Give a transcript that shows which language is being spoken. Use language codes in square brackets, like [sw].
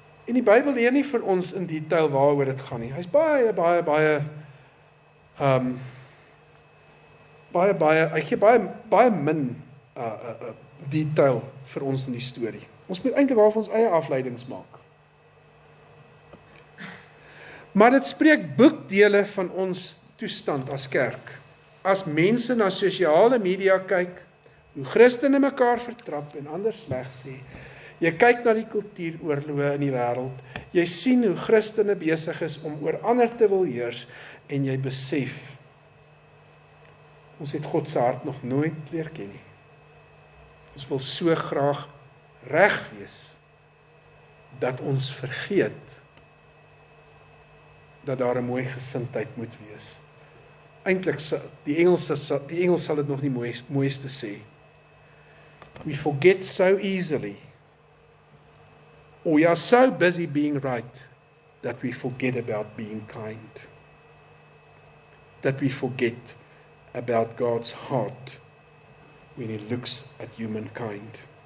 [af] En die Bybel leer nie vir ons in detail waaroor dit gaan nie. Hy's hy gee baie min detail vir ons in die storie. Ons moet eintlik daar vir ons eie afleidings maak. Maar dit spreek boekdele van ons toestand as kerk. As mense na sosiale media kyk, hoe Christene mekaar vertrap en ander sleg sê. Jy kyk na die kultuuroorloë in die wêreld, jy sien hoe Christene besig is om oor ander te wil heers, en jy besef, ons het God se hart nog nooit leer ken nie. Ons wil so graag reg wees, dat ons vergeet, dat daar 'n mooi gesindheid moet wees. Eintlik, die Engels sal dit nog nie mooiste sê. [en] We forget so easily, or we are so busy being right, that we forget about being kind. That we forget about God's heart when He looks at humankind.